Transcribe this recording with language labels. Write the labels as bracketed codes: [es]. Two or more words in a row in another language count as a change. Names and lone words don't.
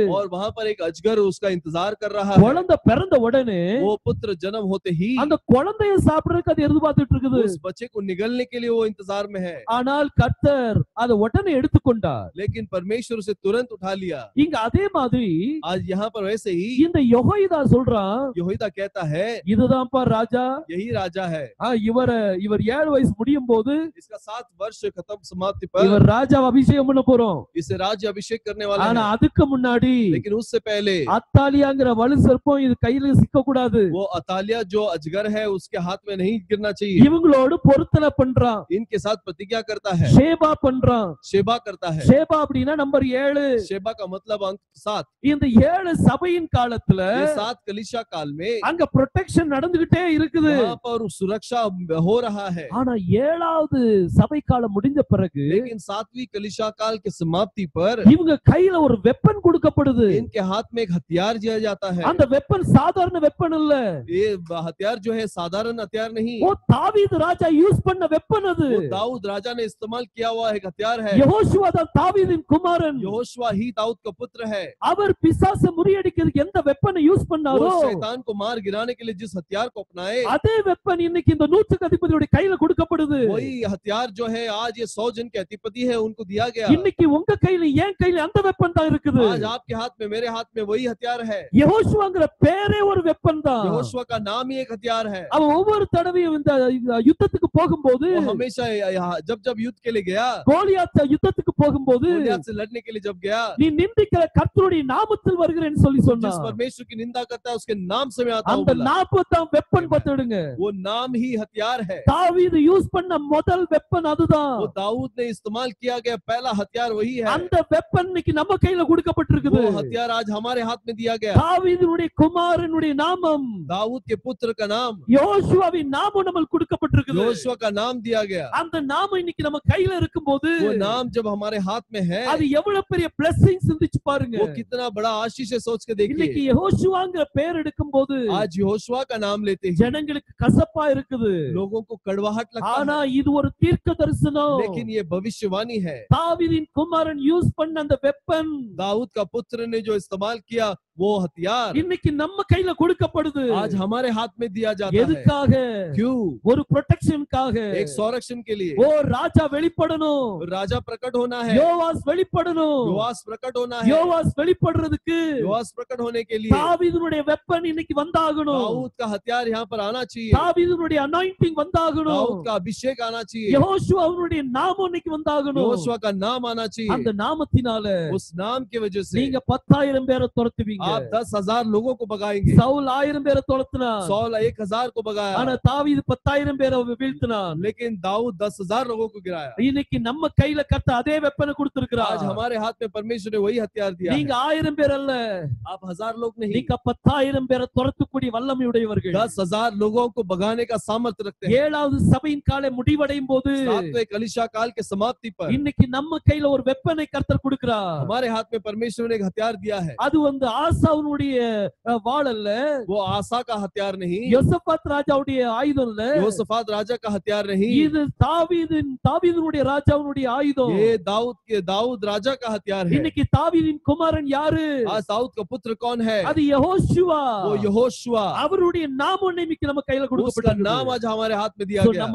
[hi] और वहां पर एक अजगर उसका इंतजार कर रहा है। [ta] குழந்தை பிறந்த உடனே [hi] वो पुत्र जन्म होते ही [ta] அந்த குழந்தையை சாப்பிடுறதுக்கு அது எதிர்பார்த்துட்டு இருக்குது. [hi] उस बच्चे को निगलने के लिए वो इंतजार में है। [ta] ஆனால் கர்த்தர் அதை உடனே எடுத்துக்கொண்டார். [hi] लेकिन परमेश्वर उसे तुरंत उठा लिया। [ta] இங்க அதே மாதிரி [hi] आज यहाँ पर वैसे ही [ta] இந்த யெகோயாதா சொல்றான், [hi] यहोयादा कहता है [ta] இதுதான்ப்பா ராஜா. [hi] यही राजा है। [ta] இவர் 7 வயசு முடியும் போது [hi] इसका 7 वर्ष खत्म समाप्ति पर [ta] இவர் ராஜா அபிஷேகம் பண்ண போறோம். [hi] इसे राज्य अभिषेक करने वाला [ta] ஆனா [hi] है। [ta] அதுக்கு முன்னாடி [hi] लेकिन उससे पहले [ta] அத்தாலியாங்கிற வலுசர்ப்பம் இது கையில சிக்க கூடாது. [hi] वो अतालिया जो अजगर है उसके हाथ में नहीं गिरना चाहिए। [ta] இவங்களோடு பொருத்தனை பண்றான். [hi] इनके साथ प्रतिज्ञा करता है। [ta] ஷேபா பண்றான். [hi] शेबा करता है। [ta] ஷேபா அப்படின்னா நம்பர் 7. [hi] शेबा का मतलब अंक 7। [ta] இந்த 7 சபையின் காலத்துல [hi] ये 7 कलीसिया काल में [ta] அங்க ப்ரொடெக்ஷன் நடந்துகிட்டே இருக்குது. [hi] वहां पर सुरक्षा हो रहा है। [ta] ஆனா 7வது சபை காலம் முடிஞ்ச பிறகு [hi] लेकिन 7वीं कलीसिया काल की समाप्ति पर [ta] இவங்க கையில ஒரு வெப்பன் கொடுக்கப்படுது. [hi] इनके हाथ में एक हथियार दिया जाता है। [ta] அந்த வெப்பன் சாதாரண வெப்பன் இல்ல. [hi] ये हथियार जो है साधारण हथियार नहीं। [ta] वो தாவீது ராஜா யூஸ் பண்ண வெப்பன் அது. [hi] वो दाऊद राजा ने इस्तेमाल किया हुआ एक हथियार है। [ta] யெகோஷுவா தான் தாவீதின் குமாரன். [hi] यहोशुआ ही दाऊद का पुत्र है। [ta] அவர் பிசாசை முறியடிக்கிறதுக்கு எந்த வெப்பனை யூஸ் பண்ணாரோ [hi] वो शैतान को मार गिराने के लिए जिस हथियार को अपनाए [ta] அதே வெப்பன் இன்னைக்கு இந்த நூற்றுக்கு அதிபதியோட கையில கொடுக்கப்படுது. [hi] वही हथियार जो है आज ये 100 जन के अधिपति है उनको दिया गया। [ta] இன்னைக்கு உங்க கையில என் கையில அந்த வெப்பன் தான் இருக்குது. [hi] आज आपके हाथ में मेरे हाथ में वही हथियार है। [ta] யெகோஷுவாங்கிற பேரே ஒரு வெப்பன் தான். [hi] यहोशुआ का नाम ही एक हथियार है। [ta] அவன் ஒவ்வொரு தடவையும் இந்த யுத்தத்துக்கு போகும்போது [hi] वो हमेशा जब जब युद्ध के लिए गया, [ta] கோலியாத் யுத்தத்துக்கு போகும்போது [hi] गोलियत से लड़ने के लिए जब गया, [ta] நீ நிந்திக்கிற கர்த்தருடைய நாமத்தில் வருகிறேன்னு சொல்லி [hi] जिस [ta] சொன்னான். [hi] परमेश्वर की निंदा करता है उसके नाम से मैं आता हूं [ta] அந்த [hi] बोला। [ta] நாற்பதாம் வெப்பன் பார்த்துடுங்க. [hi] वो नाम ही हथियार है। [ta] தாவீது யூஸ் பண்ண முதல் வெப்பன் அதுதான். [hi] वो दाऊद ने इस्तेमाल किया गया पहला हथियार वही है। [ta] அந்த வெப்பன் இன்னைக்கு நம்ம கையில கொடுக்கப்பட்டிருக்குது. [hi] वो हथियार आज हमारे हाथ में दिया गया। [ta] தாவீதுடைய குமாரனுடைய நாமம், [hi] दाऊद के पुत्र का नाम, [ta] யோசுவாவின் நாமம் நமக்கு கொடுக்கப்பட்டிருக்குது. [hi] यहोशुआ का नाम दिया गया। [ta] அந்த நாமம் இன்னைக்கு நம்ம கையில இருக்கும்போது [hi] वो नाम जब हमारे हाथ में है [ta] அது எவ்வளவு பெரிய blessing சிந்திச்சு பாருங்க. [hi] वो कितना बड़ा आशीष है, सोच के [ta] இன்னைக்கு [hi] देखिए। [ta] யெகோஷுவாங்கிற பேர் எடுக்கும்போது [hi] आज यहोशुआ का नाम लेते हैं [ta] ஜனங்களுக்கு கசப்பா இருக்குது. [hi] लोगों को कड़वाहट लगता [ta] ஆனா [hi] है, [ta] இது ஒரு தீர்க்க தரிசனம். [hi] लेकिन ये भविष्यवाणी है। [ta] தாவீதின் குமாரன் யூஸ் பண்ண அந்த வெப்பன் [hi] दाऊद का पुत्र ने जो इस्तेमाल किया वो हथियार [ta] இன்னைக்கு நம்ம கையில கொடுக்கப்படுது. [hi] आज हमारे हाथ में दिया जाता है। [ta] எதுக்காக? [hi] क्यों? [ta] ஒரு ப்ரொடெக்ஷனுக்காக. [hi] एक संरक्षण के लिए। [ta] ஓ ராஜா வெளிப்படணும். [hi] राजा प्रकट होना है। [ta] யோவாஸ் வெளிப்படணும். [hi] योआस प्रकट होना है। [ta] யோவாஸ் வெளிப்படுறதுக்கு [hi] योआस प्रकट होने के लिए [ta] தாவீதுடைய வெப்பன் இன்னைக்கு வந்தாகணும். [hi] दाऊद का हथियार यहाँ पर आना चाहिए। [ta] தாவீதுடைய அனாயிண்டிங் வந்தாகணும். [hi] दाऊद का अभिषेक आना चाहिए। [ta] யெகோஷுவாவுடைய நாமம் இன்னைக்கு வந்தாகணும். [hi] यहोशुआ का नाम आना चाहिए। [ta] அந்த நாமத்தினால [hi] उस नाम की वजह से [ta] நீங்க 10,000 பேரை துரத்துவீங்க. [hi] आप 10,000 लोगों को भगाएंगे। [ta] சவுல் 1000 பேரை துரத்துனான். [hi] सौल 1,000 को भगाया, [ta] ஆனா தாவீது 10,000 பேரை வீழ்த்தினான். [hi] लेकिन दाऊद 10,000 लोगों को गिराया। [ta] இன்னைக்கு நம்ம கையில கர்த்தர் அதே வெப்பனை கொடுத்திருக்கிறார். [hi] आज हमारे हाथ में परमेश्वर ने वही हथियार दिया [ta] நீங்க [hi] है। [ta] 1000 பேர் அல்ல, [hi] आप 1000 लोग नहीं, [ta] நீங்க 10,000 பேரை துரத்தக்கூடிய வல்லமை உடையவர்கள். [hi] 10,000 लोगों को भगाने का सामर्थ्य रखते हैं। [ta] 7வது சபையின் காலம் முடிவடையும் போது [hi] 7वें कलीसिया काल के समाप्ति पर [ta] இன்னைக்கு நம்ம கையில ஒரு வெப்பனை கர்த்தர் கொடுக்கிறார். [hi] हमारे हाथ में परमेश्वर ने एक हथियार दिया है। [ta] அது ஆசாவுடைய வாள் அல்ல, [hi] वो आसा का हथियार नहीं, [ta] யோசபாத் ராஜாவுடைய ஆயுதம் இல்ல, [hi] योसफात राजा का हथियार नहीं, [ta] இது தாவீதுடைய ராஜாவுடைய ஆயுதம். [hi] ये दाऊद राजा का हथियार है। [ta] இன்னைக்கு தாவீதின் குமாரன் யாரு? [hi] आज दाऊद का पुत्र कौन है? [ta] அது யெகோஷுவா. [hi] वो यहोशुआ। [ta] அவருடைய நாமம் இன்னைக்கு நம்ம கையில [hi] उसका [ta] கொடுக்கப்பட்டிருக்கு. [hi] नाम आज हमारे हाथ में दिया गया।